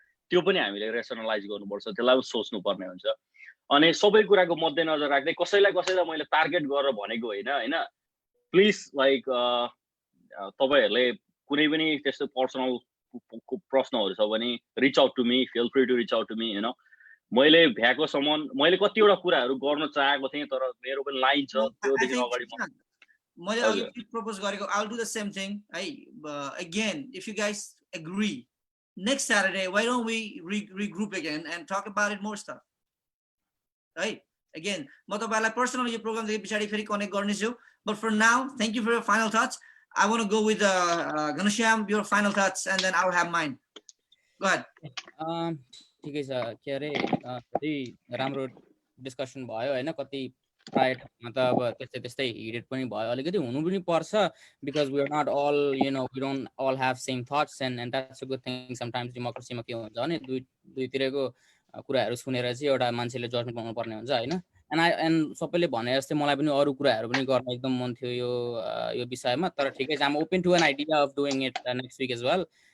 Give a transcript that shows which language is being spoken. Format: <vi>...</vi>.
<ne>त्यो पनि हामीले रेसनलाइज गर्नुपर्छ, त्यसलाई पनि सोच्नुपर्ने हुन्छ। अनि सबै कुराको मध्यनजर राख्दै कसैलाई मैले टार्गेट गरेर भनेको होइन। प्लिज लाइक तपाईँहरूले कुनै पनि त्यस्तो पर्सनल प्रश्नहरू छ भने</ne> <en>Reach out to me, feel free to reach out to me.</en> <ne>मैले भ्याएको सम्म मैले कतिवटा कुराहरू गर्न चाहेको थिएँ, तर मेरो पनि लाइन छ त्योदेखि अगाडि मैले अघि प्रपोज गरेको</ne> <en>I'll do the same thing. Again, if you guys agree, next Saturday, why don't we regroup again and talk about it more stuff? Right?</en> <ne>Again, म तपाईहरुलाई पर्सनली यो प्रोग्राम देखि पछाडी फेरि कनेक्ट गर्नेछु,</ne> <en>but for now, thank you for your final thoughts. I want to go with Ghanshyam, your final thoughts, and then I'll have mine. Go ahead.</en> <ne>ठिकै छ के अरे धेरै राम्रो डिस्कसन भयो होइन कति प्राय ठाउँमा त अब त्यस्तै त्यस्तै हिडेड पनि भयो अलिकति हुनु पनि पर्छ</ne> <en>because we are not all you know we don't all have same thoughts and that's a good thing</en> <ne>sometimes डेमोक्रेसीमा के हुन्छ भने दुईतिरको कुराहरू सुनेर चाहिँ एउटा मान्छेले जजमेन्ट गर्नुपर्ने हुन्छ होइन एन्ड सबैले भने जस्तै मलाई पनि अरू कुराहरू पनि गर्न एकदम मन थियो यो विषयमा तर ठिकै छ</ne> <en>I'm open to an idea of doing it next week as well</en>